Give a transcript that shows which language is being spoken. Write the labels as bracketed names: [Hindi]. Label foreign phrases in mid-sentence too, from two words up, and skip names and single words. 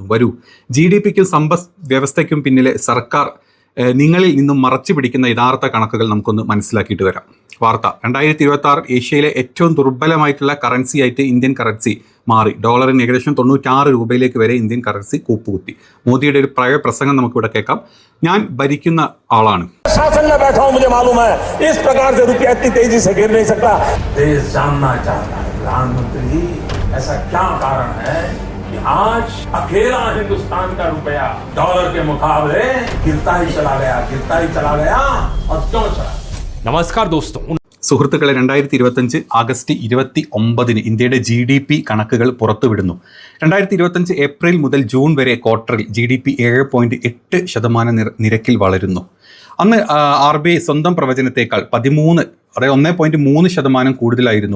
[Malayalam] വരൂ, GDPക്കും സമ്പദ് വ്യവസ്ഥയ്ക്കും പിന്നിലെ സർക്കാർ നിങ്ങളിൽ നിന്നും മറച്ചു പിടിക്കുന്ന യഥാർത്ഥ കണക്കുകൾ നമുക്കൊന്ന് മനസ്സിലാക്കിയിട്ട് വരാം. വാർത്ത: 2026 ഏഷ്യയിലെ ഏറ്റവും ദുർബലമായിട്ടുള്ള കറൻസിയായിട്ട് ഇന്ത്യൻ കറൻസി മാറി. ഡോളറിന് ഏകദേശം 96 രൂപയിലേക്ക് വരെ ഇന്ത്യൻ കറൻസി കൂപ്പുകുത്തി. മോദിയുടെ ഒരു പ്രയ പ്രസംഗം നമുക്കിവിടെ കേൾക്കാം. ഞാൻ ഭരിക്കുന്ന ആളാണ്. [Hindi] आज अकेला हिंदुस्तान का रुपया डॉलर के मुकाबले गिरता ही चला गया और क्यों चला? नमस्कार दोस्तों. [Malayalam] സുഹൃത്തുക്കളെ, 2025 ആഗസ്റ്റ് 29 ഇന്ത്യയുടെ GDP കണക്കുകൾ പുറത്തുവിടുന്നു. 2025 ഏപ്രിൽ മുതൽ ജൂൺ വരെ ക്വാർട്ടറിൽ GDP 7.8% നിരക്കിൽ വളരുന്നു. അന്ന് RBI സ്വന്തം പ്രവചനത്തേക്കാൾ 13, അതായത് 1.3% കൂടുതലായിരുന്നു.